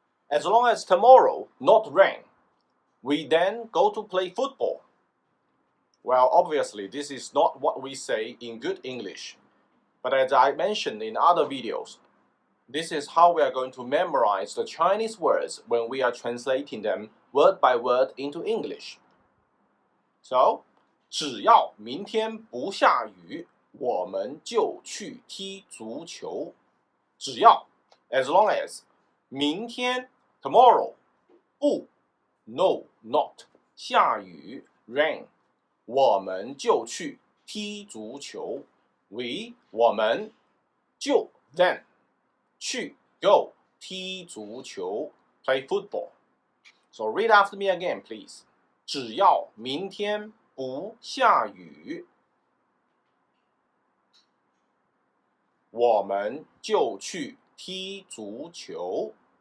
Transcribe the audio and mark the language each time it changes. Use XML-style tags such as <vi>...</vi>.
<en>As long as tomorrow not rain, we then go to play football. Well, obviously, this is not what we say in good English. But as I mentioned in other videos, this is how we are going to memorize the Chinese words when we are translating them word by word into English. So,</en> <zh>只要明天不下雨，我们就去踢足球。只要</zh> <en>as long as</en> <zh>明天</zh> <en>tomorrow</en> <zh>不</zh> <en>no not</en> <zh>下雨</zh> <en>rain</en> <zh>我们就去踢足球。</zh> <en>We</en> <zh>我们就</zh> <en>then</en> <zh>去</zh> <en>go</en> <zh>踢足球</zh> <en>play football. So read after me again, please.</en> <zh>只要明天不下雨，我们就去踢足球。</zh>